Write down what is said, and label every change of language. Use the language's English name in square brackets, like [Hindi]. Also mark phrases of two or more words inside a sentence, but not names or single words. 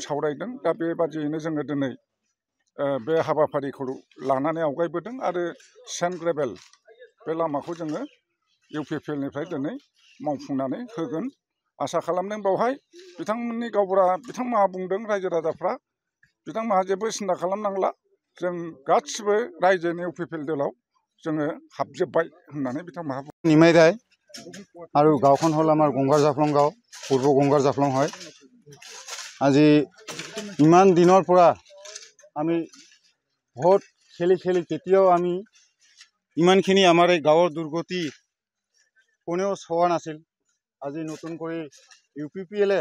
[Bodo] सावरायदों दा बेबादियैनो जोङो दिनै बे हाबाफारिखौ लानानै आवगायबोदों आरो [English] sand gravel [Bodo] बे लामाखौ जोङो UPPLनिफ्राय दिनै मावफुंनानै होगोन आसा खालामदों बावहाय बिथांमोननि गावबुरा बिथांमोनहा बुंदों रायजो राजाफ्रा बिथांमोनहा जेबो सिन्था खालामनांला जों गासिबो रायजोनि UPPL दलाव जोङो हाबजोब्बाय होननानै बिथांमोनहा [Assamese] নিমাই ৰায় আৰু গাঁওখন হ'ল আমাৰ গংগাৰ জাফলং গাঁও পূৰ্ব গংগাৰ জাফলং হয় আজি ইমান দিনৰ পৰা আমি ভোট খেলি খেলি কেতিয়াও আমি ইমানখিনি আমাৰ এই গাঁৱৰ দুৰ্গতি কোনেও চোৱা নাছিল আজি নতুন কৰি UPPLে